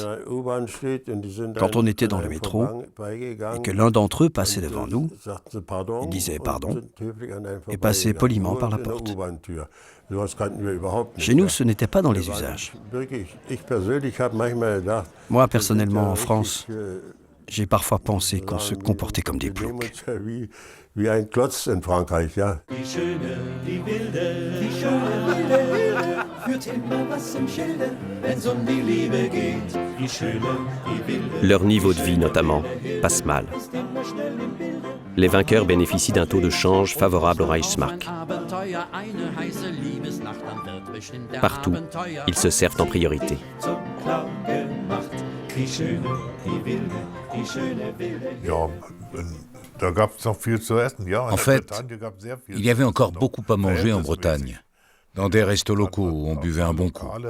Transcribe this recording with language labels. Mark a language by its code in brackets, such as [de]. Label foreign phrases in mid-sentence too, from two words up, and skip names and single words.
[fr] Quand on était dans le métro et que l'un d'entre eux passait devant nous, il disait pardon et passait poliment par la porte. Chez nous, ce n'était pas dans les usages. Moi, personnellement, en France, j'ai parfois pensé qu'on se comportait comme des ploucs. [de] Wie ein Klotz in Frankreich, ja. Die schöne, die schöne wilde, führt immer was im Schilde, wenn's die Liebe geht. Die schöne, die wilde. [fr] Leur niveau de vie, notamment, passe mal. Les vainqueurs bénéficient d'un taux de change favorable au Reichsmark. Partout, ils se servent en priorité. En fait, il y avait encore beaucoup à manger en Bretagne, dans des restos locaux où on buvait un bon coup.